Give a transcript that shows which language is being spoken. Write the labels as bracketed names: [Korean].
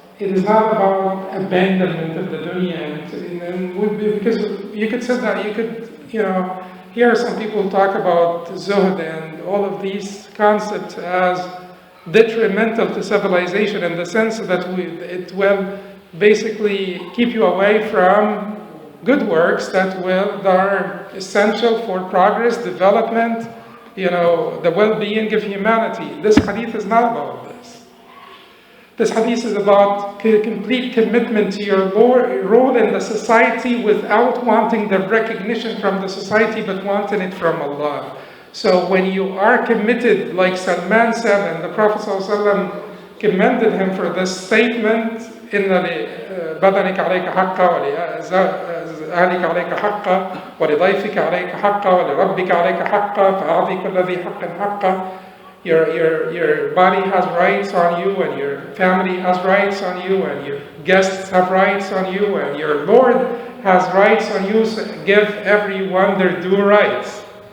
[English] It is not about abandonment of the dunya. Because you could say that, you could, hear some people talk about zuhd and all of these concepts as detrimental to civilization in the sense that it will basically keep you away from good works that are essential for progress, development, the well-being of humanity. This hadith is not about this. This hadith is about complete commitment to your role in the society without wanting the recognition from the society, but wanting it from Allah. So when you are committed, like Salman said, and the Prophet ﷺ commended him for this statement, [Arabic] إن لبدنك عليك حقا ولأهلك عليك حقا ولضيفك عليك حقا ولربك عليك حقا فأعطي كل ذي حق حقا. [English] Your body has rights on you, and your family has rights on you, and your guests have rights on you, and your Lord has rights on you. So give everyone their due rights.